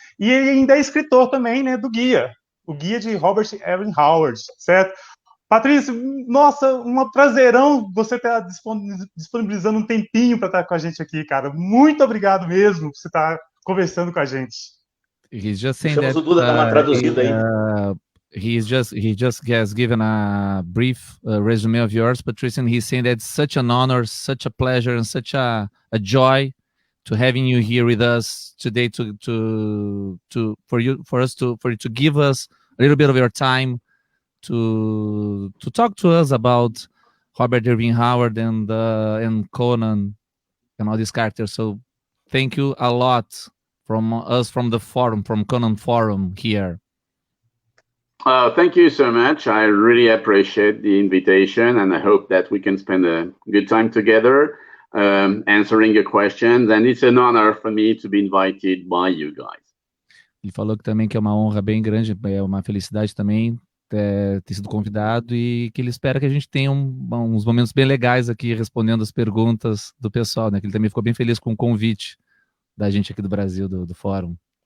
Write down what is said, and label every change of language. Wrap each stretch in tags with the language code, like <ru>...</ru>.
<pt>E ele ainda é escritor também, né, do guia, o guia de Robert Evan Howard, certo? Patrícia, nossa, um prazerão você estar disponibilizando um tempinho para estar com a gente aqui, cara. Muito obrigado mesmo por você estar conversando com a gente.</pt> <en>He's just saying</en> <pt>Deixamos</pt> <en>that,</en> <pt>o Duda dar uma traduzida aí.</pt> <en>he just has given a brief resume of yours, Patrice, and he's saying that it's such an honor, such a pleasure, and such a joy to having you here with us today for you to give us a little bit of your time to talk to us about Robert Irving Howard and Conan and all these characters. So thank you a lot from us, from the forum, from Conan Forum here. Thank you so much. I really appreciate the invitation, and I hope that we can spend a good time together answering your questions. And it's an honor for me to be invited by you guys.</en> <pt>Ele falou que também que é uma honra bem grande, é uma felicidade também ter sido convidado e que ele espera que a gente tenha uns momentos bem legais aqui respondendo as perguntas do pessoal, né? Que ele também ficou bem feliz com o convite da gente aqui do Brasil, do Fórum.</pt>